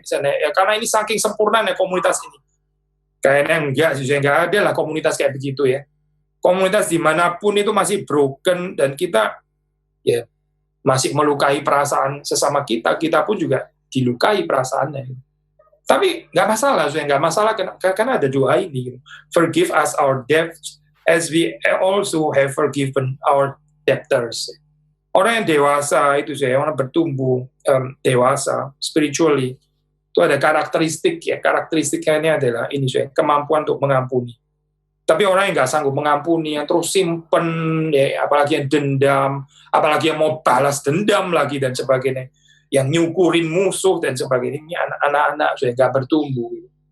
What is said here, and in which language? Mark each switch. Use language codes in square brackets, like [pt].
[id] Misalnya, ya karena ini saking sempurnanya komunitas ini. Kayaknya enggak sih, nggak ada lah komunitas kayak begitu ya. Komunitas dimanapun itu masih broken, dan kita ya masih melukai perasaan sesama kita, kita pun juga dilukai perasaannya. Tapi nggak masalah, nggak masalah karena ada doa ini. [en] Forgive us our debts as we also have forgiven our debtors. [id] Orang yang dewasa itu orang bertumbuh dewasa spiritually, itu ada karakteristik ya, karakteristiknya ini adalah ini kemampuan untuk mengampuni. Tapi orang yang nggak sanggup mengampuni, yang terus simpen ya, apalagi yang dendam, apalagi yang mau balas dendam lagi dan sebagainya, yang nyukurin musuh dan sebagainya, ini anak-anak sudah nggak bertumbuh.